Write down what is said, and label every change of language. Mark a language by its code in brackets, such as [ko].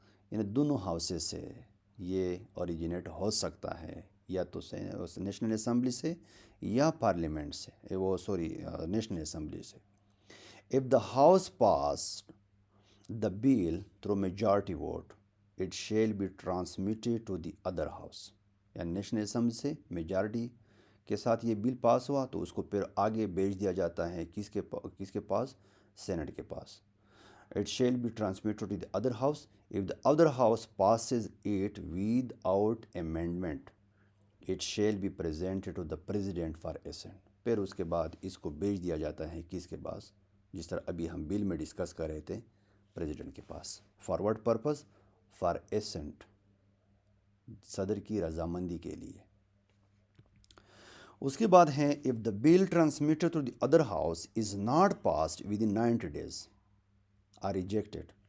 [ur] یعنی دونوں ہاؤسز سے یہ اوریجنیٹ ہو سکتا ہے، یا تو نیشنل اسمبلی سے یا پارلیمنٹ سے، نیشنل اسمبلی سے۔ [en] If the house passed the bill through majority vote, it shall be transmitted to the other house. [ur] یعنی نیشنل اسمبلی سے میجارٹی کے ساتھ یہ بل پاس ہوا تو اس کو پھر آگے بھیج دیا جاتا ہے کس کے پاس؟ سینٹ کے پاس۔ [en] It shall be transmitted to the other house. If the other house passes it without amendment, it shall be presented to the president for assent. [ur] پھر اس کے بعد اس کو بھیج دیا جاتا ہے کس کے پاس؟ جس طرح ابھی ہم بل میں ڈسکس کر رہے تھے، پریزیڈنٹ کے پاس۔ فارورڈ پرپز فار اسینٹ، صدر کی رضامندی کے لیے۔ اس کے بعد ہے [en] if the bill transmitted to the other house is not passed within 90 days are rejected.